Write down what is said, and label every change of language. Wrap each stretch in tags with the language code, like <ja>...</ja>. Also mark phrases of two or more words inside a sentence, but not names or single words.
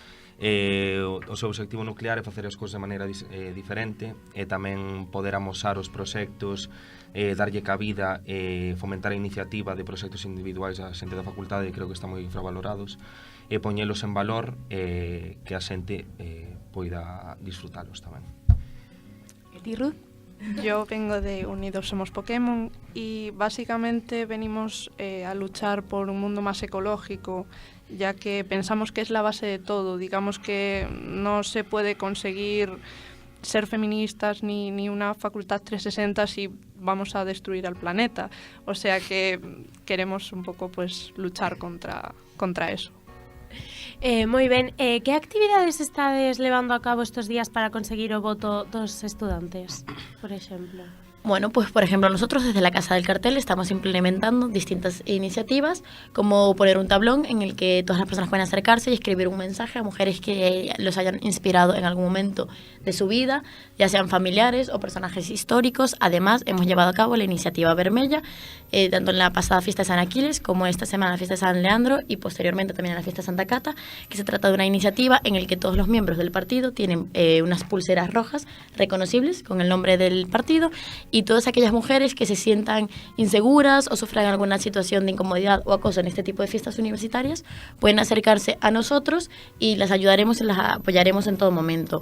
<gl>O seu obxectivo nuclear é facer as cousas de maneira diferente e tamén poder amosar os proxectos, darlle cabida e fomentar a iniciativa de proxectos individuais a xente da facultade, que creo que están moi infravalorados, e poñelos en valor que a xente poida disfrutalos tamén. E ti, Ruth?</gl> <es>Yo vengo de Unidos Somos Pokémon y básicamente venimos a luchar por un mundo más ecológico, ya que pensamos que es la base de todo. Digamos que no se puede conseguir ser feministas ni una facultad 360 si vamos a destruir al planeta. O sea que queremos un poco pues luchar contra eso.</es> <gl>Moi ben, que actividades estades levando a cabo estos días para conseguir o voto dos estudantes, por exemplo?</gl> <es>Bueno, pues por ejemplo nosotros desde la Casa del Cartel estamos implementando distintas iniciativas, como poner un tablón en el que todas las personas pueden acercarse y escribir un mensaje a mujeres que los hayan inspirado en algún momento de su vida, ya sean familiares o personajes históricos. Además hemos llevado a cabo la iniciativa Vermella, tanto en la pasada fiesta de San Aquiles como esta semana en la fiesta de San Leandro y posteriormente también en la fiesta de Santa Cata, que se trata de una iniciativa en la que todos los miembros del partido tienen unas pulseras rojas reconocibles con el nombre del partido, y todas aquellas mujeres que se sientan inseguras o sufran alguna situación de incomodidad o acoso en este tipo de fiestas universitarias pueden acercarse a nosotros y las ayudaremos y las apoyaremos en todo momento.</es>